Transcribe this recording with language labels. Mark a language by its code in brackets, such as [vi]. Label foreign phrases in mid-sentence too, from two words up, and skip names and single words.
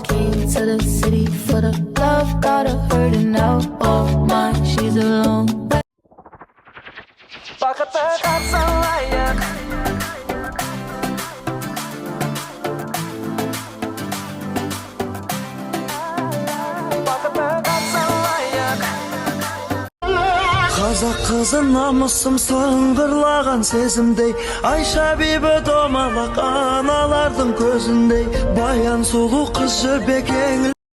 [en] Came to the city for the love, got her hurting now. Oh my, she's a long way. [kk] Бақытты қарсалайық. Бақытты қарсалайық. Қазақ қызы намысым сыңғырлаған сезімдей, Айша бибі домалақ аналардың көзіндей, баян сұлу қыз жібек